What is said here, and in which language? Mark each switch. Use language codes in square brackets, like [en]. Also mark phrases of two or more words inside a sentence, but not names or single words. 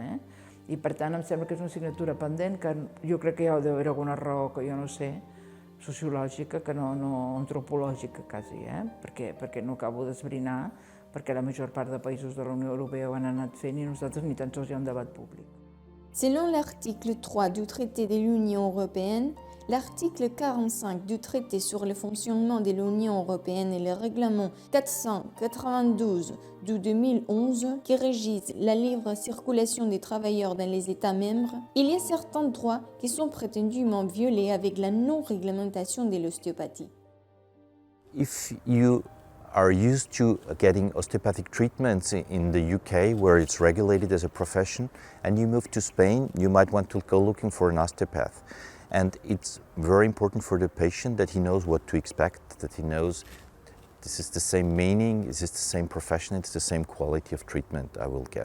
[ca] I per tant, em sembla que és una assignatura pendent, que jo crec que hi ha d'haver alguna raó que jo no sé, sociològica, que no antropològica, quasi, perquè no acabo d'esbrinar, perquè la major part de països de la Unió Europea ho han anat fent i nosaltres ni tan sols hi ha un debat públic. [fr] Selon l'article 3 du traité de l'Union européenne, l'article 45 du traité sur le fonctionnement de l'Union européenne et le règlement 492 de 2011 qui régissent la libre circulation des travailleurs dans les États membres, il y a certains droits qui sont prétendument violés avec la non-réglementation de l'ostéopathie. [en] If you are used to getting osteopathic treatments in the UK, where it's regulated as a profession, and you move to Spain, you might want to go looking for an osteopath. And it's very important for the patient that he knows what to expect, that he knows this is the same meaning, this is the same profession, it's the same quality of treatment I will get.